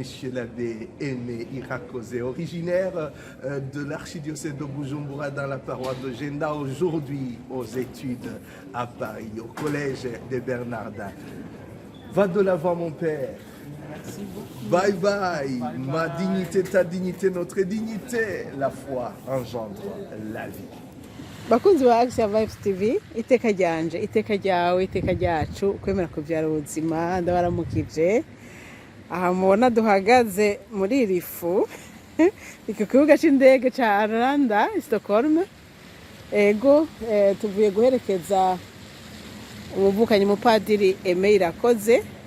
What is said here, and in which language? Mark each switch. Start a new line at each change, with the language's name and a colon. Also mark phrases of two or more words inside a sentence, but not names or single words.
French: l'abbé Aimé Irakosé, originaire de l'archidiocèse de Bujumbura dans la paroisse de Jenda, aujourd'hui aux études à Paris, au collège des Bernardins. Va de l'avant, mon père. Merci beaucoup.
English: Bye bye. Bye
French: Ma
English: bye.
French: dignité, ta dignité, notre dignité. La foi engendre la vie.
Rundi: bakunzi ba Action Vibes TV, iteka ryanje, iteka ryawe, iteka ryacu, kwemera kubyara ubuzima, ndabaramukije. Aha mubona duhagaze muri iri fu, iki kibuga c'indege ca Arlanda, Stockholm. Ego, tuvuye guherekeza umuvukanyi mupadiri Aimé Irakoze.